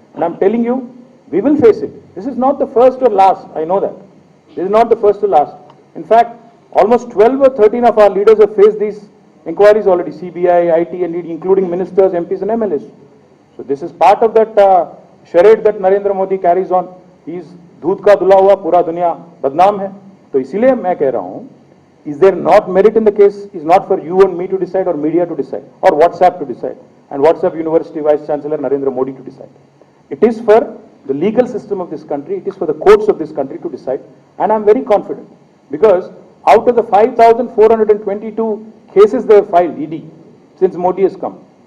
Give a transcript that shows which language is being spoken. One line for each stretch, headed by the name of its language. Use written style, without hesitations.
English: And I'm telling you, we will face it. This is not the first or last, I know that. This is not the first or last. In fact, almost 12 or 13 of our leaders have faced these inquiries already, CBI, IT, and ED, including ministers, MPs and MLAs. So this is part of that charade that Narendra Modi carries on. He is
Hindi: दूध का धुला हुआ, पूरा दुनिया बदनाम है. तो इसीलिए मैं कह रहा हूं,
English: is there not merit in the case? Is not for you and me to decide or media to decide or WhatsApp to decide and WhatsApp University Vice Chancellor Narendra Modi to decide. It is for the legal system of this country, it is for the courts of this country to decide, and I'm very confident because out of the 5,422 cases they have filed, ED, since Modi has come.